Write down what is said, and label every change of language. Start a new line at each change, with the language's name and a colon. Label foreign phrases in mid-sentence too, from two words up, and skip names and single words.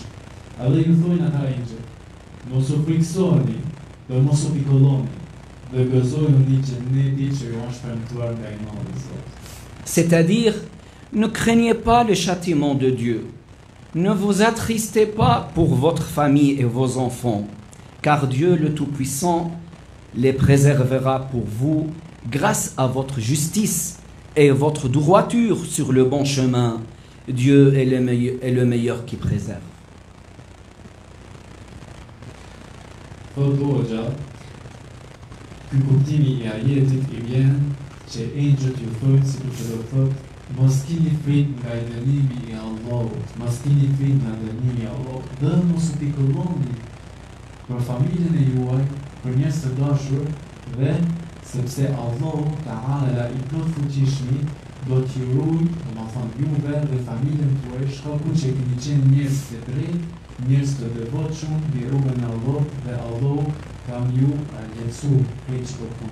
Albanian: Edhe ju thojnë ata injë, mos u friksoheni, dhe mos u pikolloni, dhe gëzojnë një xheneti që ju është premtuar nga i Madhi Zot.
French: C'est-à-dire, ne craignez pas le châtiment de Dieu. Ne vous attristez pas pour votre famille et vos enfants, car Dieu le Tout-Puissant les préservera pour vous grâce à votre justice et votre droiture sur le bon chemin. Dieu est le meilleur qui préserve.
Albanian: Thotë Hoxha, ky kuptimi I ajetit I vjen që engjëjt ju thonë si që do thotë, mos keni frikë nga I dënimi I Allahut, mos keni frikë nga dënimi I Allahut, dhe mos u pikolloni për familjen e juaj, për njerëz të dashur, dhe sepse
Arabic: الله تعالى
Albanian: I plot fuqishmi do t'ju ruaj, domethënë juve dhe familjen tuaj, shkaku që keni qenë njerëz të drejtë, njerëz të devotshëm mbi rrugën e Allahut dhe Allahu kam ju lehtësu këtë çfarë.